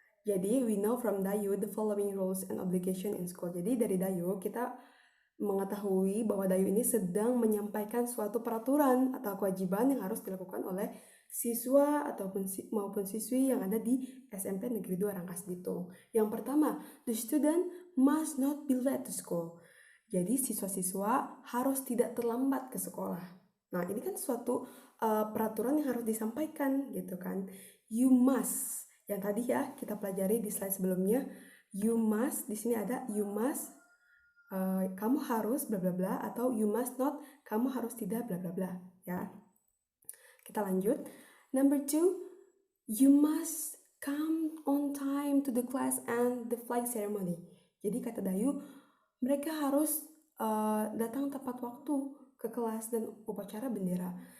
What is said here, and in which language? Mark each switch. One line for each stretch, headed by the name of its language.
English: Jadi, we know from Dayu the following rules and obligation in school.
Indonesian: Jadi, dari Dayu kita mengetahui bahwa Dayu ini sedang menyampaikan suatu peraturan atau kewajiban yang harus dilakukan oleh siswa maupun siswi yang ada di SMP Negeri 2 Rangkas Bitung. Yang pertama,
English: the student must not be late to school.
Indonesian: Jadi, siswa-siswa harus tidak terlambat ke sekolah. Nah, ini kan suatu peraturan yang harus disampaikan gitu kan.
English: You must.
Indonesian: Yang tadi ya kita pelajari di slide sebelumnya, you must, di sini ada you must, kamu harus bla bla bla, atau
English: you must not,
Indonesian: kamu harus tidak bla bla bla ya. Kita lanjut.
English: Number 2, you must come on time to the class and the flag ceremony.
Indonesian: Jadi kata Dayu, mereka harus datang tepat waktu ke kelas dan upacara bendera.